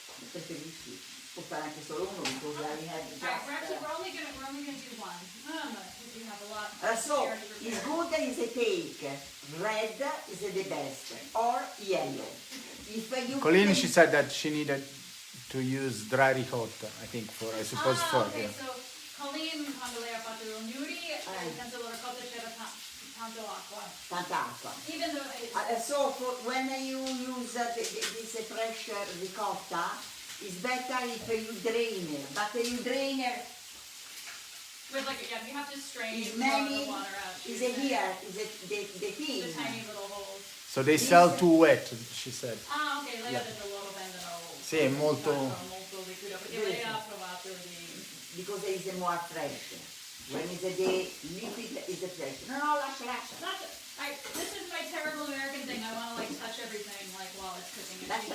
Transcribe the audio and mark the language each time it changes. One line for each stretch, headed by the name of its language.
Italian: Preferisci spostare anche solo uno
English: because I had just... We're only gonna do one. Because you have a lot. So, it's good is a take. Red is the best. Or yellow. If you Colleen, she said that she needed to use dry ricotta, I think, I suppose for... Okay, Yeah.
Italian: so Colleen, quando lei ha fatto i gnudi, senza la ricotta c'era tanto acqua. Tanta acqua.
English: Even though So, when you use this fresh ricotta, it's better if you drain it. But you drain it. with you have to strain Is the many. water out. Is it here? Is it the thing? The tiny little holes. So they sell too wet, she said.
Italian: Ok, lei ha detto loro vendono. Sì, è molto... molto liquido, perché lei ha provato di...
English: Because it is more fresh. When is the liquid is fresh.
Italian: No, lascia.
English: This is my terrible American thing. I want to touch everything while it's cooking.